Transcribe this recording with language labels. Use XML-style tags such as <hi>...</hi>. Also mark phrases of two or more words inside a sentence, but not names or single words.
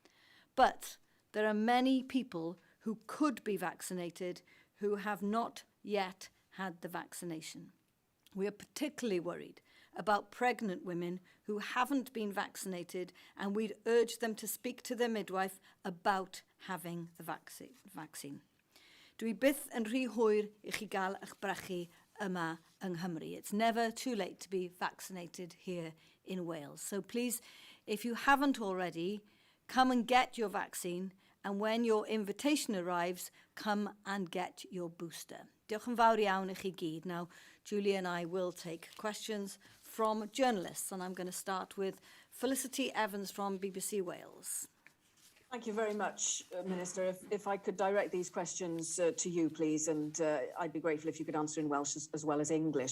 <en>But there are many people who could be vaccinated who have not yet had the vaccination. We are particularly worried about pregnant women who haven't been vaccinated, and we'd urge them to speak to their midwife about having the vaccine.</en> <cy>Dwi byth yn rhy hwyr I chi gael eich brechu yma yng Nghymru.</cy> <en>It's never too late to be vaccinated here in Wales. So please, if you haven't already, come and get your vaccine, and when your invitation arrives, come and get your booster.</en> <cy>Diolch yn fawr iawn I chi gyd.</cy> <en>Now, Julie and I will take questions from journalists, and I'm going to start with Felicity Evans from BBC Wales. Thank you very much, Minister. If I could direct these questions to you, please, and I'd be grateful if you could answer in Welsh as well as English.</en>